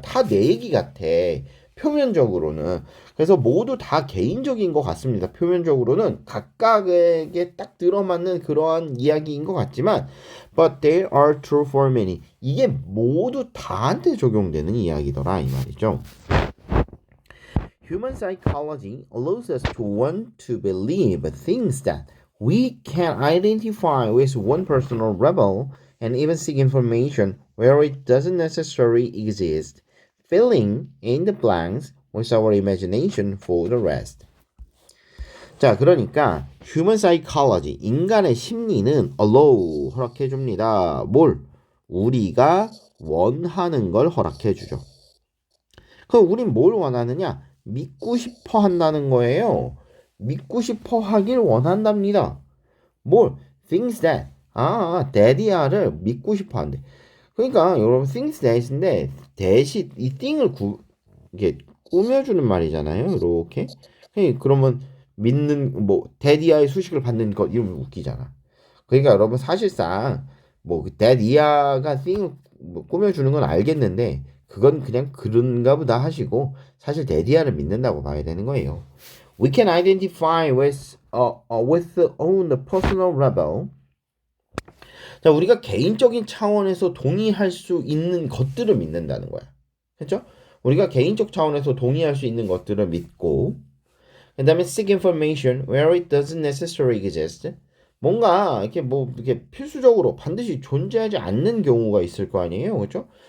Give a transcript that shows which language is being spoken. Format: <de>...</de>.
<ko>다 내 얘기 같아. 표면적으로는. 그래서 모두 다 개인적인 것 같습니다. 표면적으로는 각각에게 딱 들어맞는 그러한 이야기인 것 같지만</ko> <en>but they are true for many.</en> <ko>이게 모두 다한테 적용되는 이야기더라 이 말이죠.</ko> <en>Human psychology allows us to want to believe things that we can identify with one personal rebel and even seek information where it doesn't necessarily exist, filling in the blanks with our imagination for the rest.</en> <ko>자, 그러니까</ko> <en>human psychology,</en> <ko>인간의 심리는 allow, 허락해줍니다. 뭘? 우리가 원하는 걸 허락해주죠. 그럼 우린 뭘 원하느냐? 믿고 싶어 한다는 거예요. 믿고 싶어 하길 원한답니다. 뭘?</ko> <en>things that.</en> <ko>that이야를 믿고 싶어 한대. 그러니까 여러분 things that인데 that이 이 thing을 이게 꾸며주는 말이잖아요. 이렇게. 그러면 믿는 뭐 that이야의 수식을 받는 것 이러면 웃기잖아. 그러니까 여러분 사실상 뭐 that이야가 thing을 뭐 꾸며주는 건 알겠는데 그건 그냥 그런가 보다 하시고 사실 데디아를 믿는다고 봐야 되는 거예요.</ko> <en>We can identify with own personal rebel.</en> <ko>자, 우리가 개인적인 차원에서 동의할 수 있는 것들을 믿는다는 거야. 그렇죠? 우리가 개인적 차원에서 동의할 수 있는 것들을 믿고 그 다음에</ko> <en>seek information where it doesn't necessarily exist.</en> <ko>뭔가 이렇게 뭐 이렇게 필수적으로 반드시 존재하지 않는 경우가 있을 거 아니에요. 그렇죠?</ko>